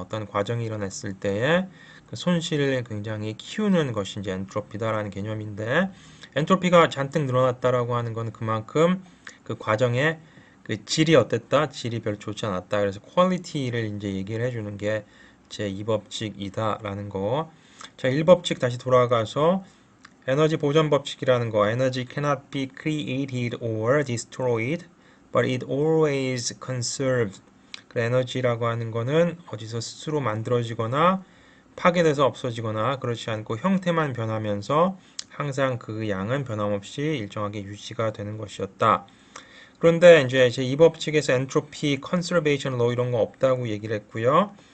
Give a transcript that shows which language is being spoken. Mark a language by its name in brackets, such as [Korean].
[Korean] 어떤 과정이 일어났을 때에 그 손실을 굉장히 키우는 것이 이제 엔트로피다라는 개념인데 엔트로피가 잔뜩 늘어났다라고 하는 건 그만큼 그 과정의 그 질이 어땠다? 질이 별로 좋지 않았다. 그래서 퀄리티를 이제 얘기를 해주는 게 제 2법칙이다라는 거. 자, 1법칙 다시 돌아가서 에너지 보존 법칙이라는 거. [English] Energy cannot be created or destroyed, but it always conserves. [Korean] 그 에너지라고 하는 거는 어디서 스스로 만들어지거나 파괴돼서 없어지거나 그렇지 않고 형태만 변하면서 항상 그 양은 변함없이 일정하게 유지가 되는 것이었다. 그런데 이제 이 법칙에서 엔트로피, 컨서베이션 로 이런 거 없다고 얘기를 했고요.